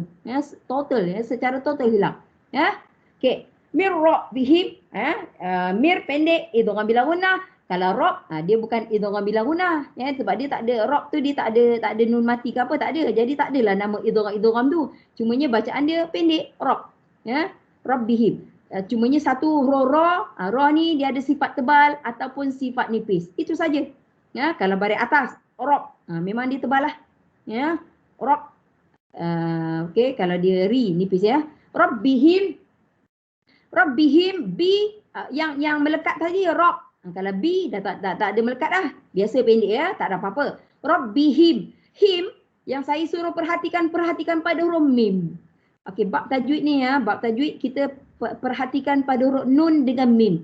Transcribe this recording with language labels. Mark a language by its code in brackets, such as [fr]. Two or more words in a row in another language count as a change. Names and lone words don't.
[ms] Total secara total hilang. Okey, mir ra bihim, mir pendek [ar] إدغام بلا غنة. [ms] Kalau rob dia bukan [ar] إدغام بلا غنة [ms] sebab dia tak ada rob tu, dia tak ada nun mati ke apa, tak ada. Jadi tak adalah nama idgham tu. Cumanya bacaan dia pendek rob. Rob bihim. Cumanya satu ra ni dia ada sifat tebal ataupun sifat nipis. Itu saja. Kalau baris atas rob, memang dia tebal lah. Rob. Okey, kalau dia ri nipis ya. Rabbihim bi yang melekat tadi rob. Kalau bi dah tak ada melekat dah. Biasa pendek ya, tak ada apa-apa. Rabbihim. Him yang saya suruh perhatikan pada huruf mim. Okey, bab tajwid ni bab tajwid kita perhatikan pada huruf nun dengan mim.